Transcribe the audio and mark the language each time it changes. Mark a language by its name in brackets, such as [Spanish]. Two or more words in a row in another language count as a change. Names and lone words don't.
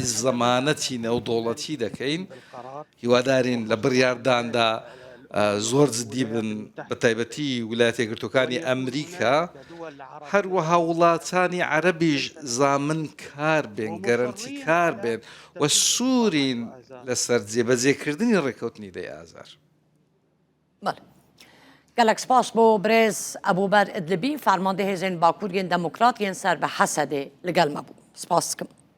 [Central Kurdish] زەمانەتی نێودوڵەتی دەکەین هیوادارین لە بڕیارداندا زۆر جددی بن بە تایبەتی ویلایەتە یەکگرتووەکانی ئەمریکا هەروەها وڵاتانی عەرەبیش زامن کار بێن گەرەنتی کار بێن و سوورین لەسەر جێبەجێکردنی ڕێکەوتنی دەی ئازار. [Kurdish] گلک سپاس بو برز ابوبر ادلبی فرمانده هزین باکور ین دموکرات ین سر به حسده لگل مبو سپاس کم